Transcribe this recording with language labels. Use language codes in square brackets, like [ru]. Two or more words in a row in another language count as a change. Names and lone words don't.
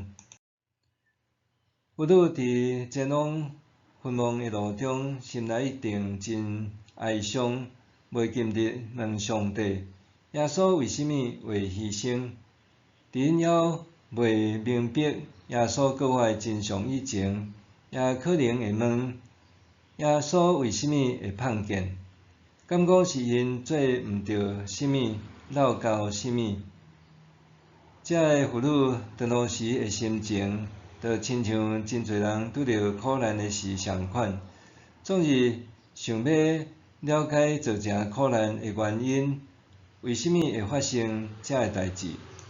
[nan] 妇女伫前往坟墓的路中，心内一定真哀伤，袂禁地问上帝：耶稣为什么会牺牲？伫因还袂明白耶稣搁活的真相以前，也可能会问：耶稣为什么会碰见？敢讲是因做毋着啥物，闹到啥物。遮个妇女长路时个心情，就亲像真侪人拄着苦难个时相款，总是想要了解造成苦难个原因，为虾米会发生遮个代志。